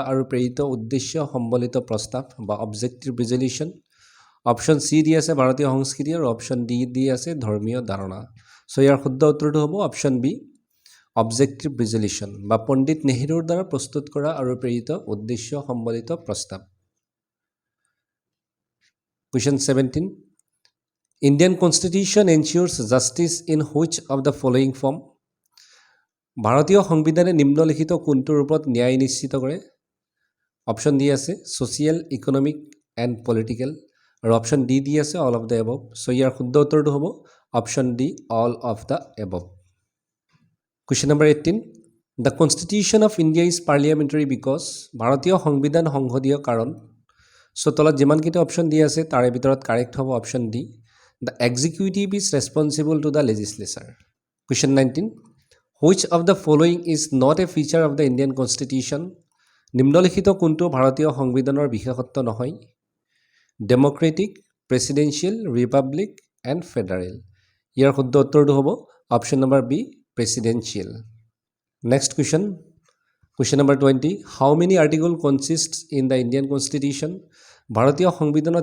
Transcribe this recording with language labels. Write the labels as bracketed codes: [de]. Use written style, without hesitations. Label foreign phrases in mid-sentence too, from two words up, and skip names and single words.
[as] আৰু প্ৰেৰিত উদ্দেশ্য সম্বলিত প্ৰস্তাৱ বা [en] objective resolution option C [as] দি আছে ভাৰতীয় সংস্কৃতি আৰু [en] option D [as] দি আছে ধৰ্মীয় ধাৰণা চ' ইয়াৰ শুদ্ধ উত্তৰটো হ'ব [en] option B objective resolution [as] বা পণ্ডিত নেহৰুৰ দ্বাৰা প্ৰস্তুত কৰা আৰু প্ৰেৰিত উদ্দেশ্য সম্বলিত প্ৰস্তাৱ [en] question 17 Indian Constitution ensures justice in which of the following form? [as] ভাৰতীয় সংবিধানে নিম্নলিখিত কোনটোৰ ওপৰত ন্যায় নিশ্চিত কৰে অপশ্যন দি আছে [en] social economic and political [as] আৰু [en] option D দি আছে all of the above [as] চ' ইয়াৰ শুদ্ধ উত্তৰটো হ'ব [en] option D all of the above question number 18 The Constitution of India is parliamentary because [as] ভাৰতীয় সংবিধান সংসদীয় কাৰণ চ' তলত যিমানকেইটা অপশ্যন দি আছে তাৰে ভিতৰত কাৰেক্ট হ'ব [en] option D The executive is responsible to the legislature. Question 19. Which of the following is not a feature of the Indian Constitution? [as] নিম্নলিখিত কোনটো ভাৰতীয় সংবিধানৰ বিশেষত্ব নহয় [en] democratic presidential republic and federal [as] ইয়াৰ শুদ্ধ উত্তৰটো হ'ব [en] option number B presidential next question number 20 how many article consists in the Indian constitution ভাৰতীয় সংবিধানত